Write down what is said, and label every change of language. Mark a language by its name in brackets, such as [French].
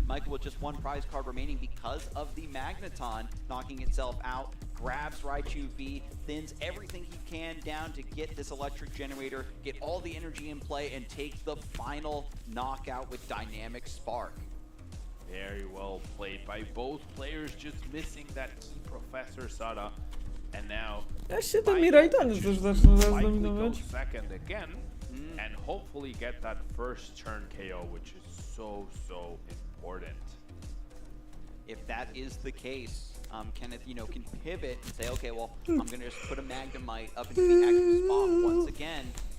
[English] Michael with just 1 prize card remaining because of the Magneton knocking itself out, grabs Raichu V, thins everything he can down to get this electric generator, get all the energy in play, and take the final knockout with Dynamic Spark. Very well played by both players, just missing that key Professor Sada. And now [Polish] Ja się ten Miraidon też zaczyna zdominować. [English] second again, and hopefully get that first turn KO, which is so important. If that is the case, Kenneth, can pivot and say, okay, well, I'm going to just put a Magnemite up into the active spot once again.